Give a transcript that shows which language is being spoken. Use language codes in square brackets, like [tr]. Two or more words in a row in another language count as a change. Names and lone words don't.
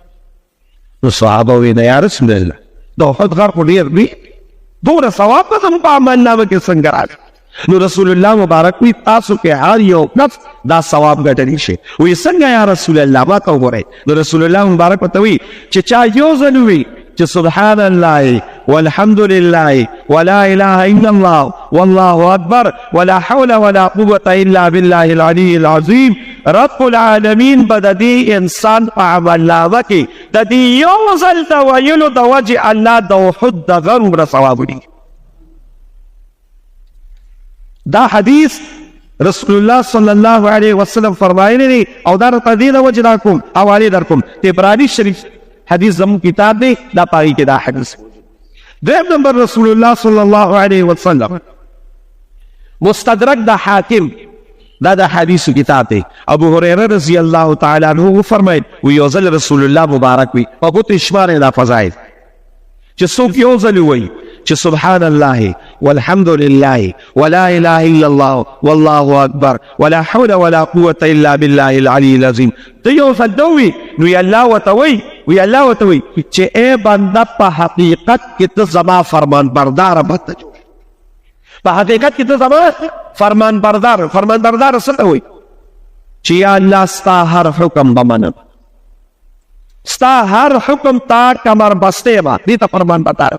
[ps] نو صحابه وی نه [ar] یا رسول الله [ps] د احد غر خو ډېر لوی، دومره ثواب به زموږ په عملنامه کې څنګه راغلی؟ نو رسول الله مبارک وی تاسو کې هر یو نفس دا ثواب ګټلی شي. وی څنګه [ar] یا رسول الله [ps] ما ته وګورئ. نو رسول الله مبارک ورته وی چې چا یو ځل وی چې [ar] سبحان الله والحمد لله ولا اله الا الله والله اکبر ولا حول ولا قوة الا بالله العلي العظيم، [ps] رب العالمین به د دې انسان په عملنامه کې د دې یو ځل د ویلو د وجې الله د احد د غر عمره ثواب وړي. دا حدیث رسول الله [ar] صلی الله علیه وسلم [ps] فرمایلی دی او دا راته دې د وجې راکوم حوالې در کوم. طبراني شریف حدیث زمون کتاب دی، دا پاگی که دا حدیث. دویم نمبر رسول الله [ar] صلی الله علیه وسلم [ps] مستدرک دا حاکم، دا حدیث کتاب دی. ابو هریره [ar] رضی اللہ تعالی عنہ [ps] فرماید وی یو ځل رسول الله مبارک وی په ګوتو شمارې دا فضایل چې څوک یو ځل وی چې [ar] سبحان الله والحمد لله ولا اله الا الله والله اکبر ولا حول ولا قوة الا بالله العلي العظيم، [ps] ته یو ځل دوی نو یې الله ورته وی چې ای بنده په حقیقت کې ته زما فرمان بردار بته جوړ. په حقیقت کې ته زما فرمان بردار څه ته وایي؟ چې یا الله ستا هر حکم به منم، ستا هر حکم تا کمر بسته ما، دې ته فرمان بردار.